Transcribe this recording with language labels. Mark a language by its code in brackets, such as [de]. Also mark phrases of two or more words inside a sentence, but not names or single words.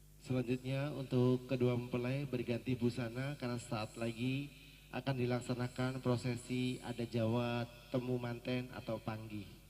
[id] Selanjutnya untuk kedua mempelai berganti busana karena saat lagi akan dilaksanakan prosesi adat Jawa [jv] temu manten [id] atau panggi.